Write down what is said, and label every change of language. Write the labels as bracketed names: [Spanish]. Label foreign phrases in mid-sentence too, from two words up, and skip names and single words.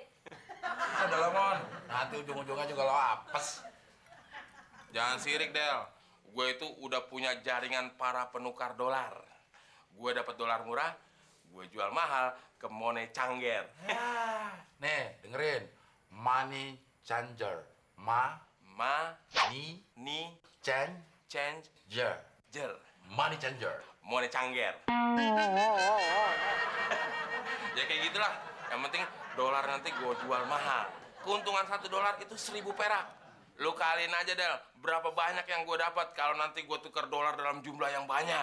[Indonesian] Udah lo, Mon. Nanti ujung-ujungnya juga lo apes. Jangan sirik Del, gue itu udah punya jaringan para penukar dolar. Gue dapat dolar murah, gue jual mahal ke [English] Money Changer. [Indonesian] Nih, dengerin. [English] Money changer. Ni Ni changer. change jer, Money changer. Money Changer. [Indonesian] Ya kayak gitulah. Yang penting dolar nanti gue jual mahal. Keuntungan $1 itu 1.000 perak. Lu kaliin aja Del, berapa banyak yang gue dapat kalau nanti gue tukar dolar dalam jumlah yang banyak.